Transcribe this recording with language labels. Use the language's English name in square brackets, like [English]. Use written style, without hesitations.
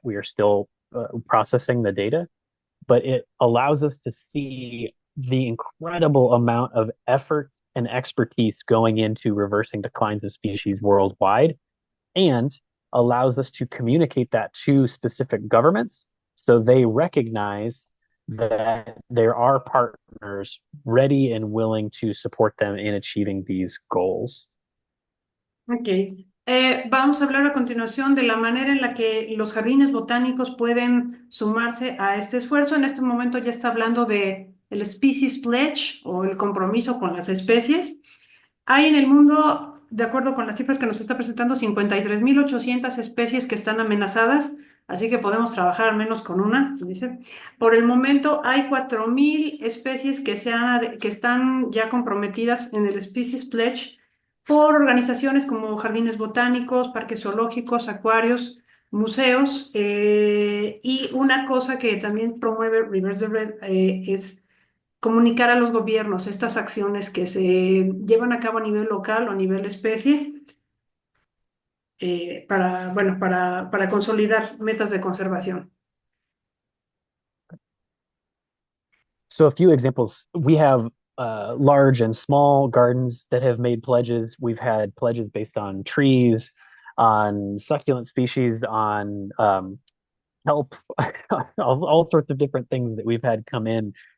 [English] We are still processing the data, but it allows us to see the incredible amount of effort and expertise going into reversing declines of species worldwide, and allows us to communicate that to specific governments so they recognize that there are partners ready and willing to support them in achieving these goals. Ok. [Spanish] Vamos a hablar a continuación de la manera en la que los jardines botánicos pueden sumarse a este esfuerzo. En este momento ya está hablando de el Species Pledge o el compromiso con las especies. Hay en el mundo, de acuerdo con las cifras que nos está presentando, 53.800 especies que están amenazadas, así que podemos trabajar al menos con una, dice. Por el momento hay 4.000 especies que están ya comprometidas en el Species Pledge por organizaciones como jardines botánicos, parques zoológicos, acuarios, museos, y una cosa que también promueve Reverse the Red es comunicar a los gobiernos estas acciones que se llevan a cabo a nivel local o a nivel especie, bueno, para consolidar metas de conservación. [English] So a few examples. We have large and small gardens that have made pledges. We've had pledges based on trees, on succulent species, on help, all sorts of different things that we've had come in.